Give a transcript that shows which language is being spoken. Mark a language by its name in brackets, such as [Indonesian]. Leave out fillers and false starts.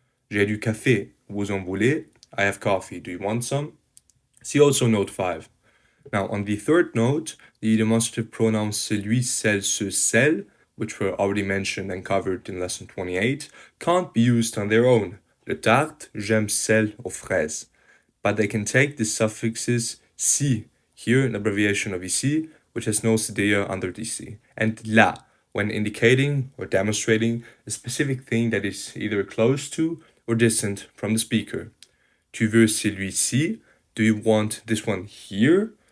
[French] J'ai du café, vous en voulez? [English] I have coffee, do you want some? See also note 5. Now, on the third note, the demonstrative pronouns celui, celle, ce, celle, which were already mentioned and covered in lesson 28, can't be used on their own. [French] Le tarte, j'aime celle aux fraises. [English] But they can take the suffixes si, here an abbreviation of ici, which has no cedilla under the c, and la, when indicating or demonstrating a specific thing that is either close to or distant from the speaker. [French] Tu veux celui-ci? [English] Do you want this one here?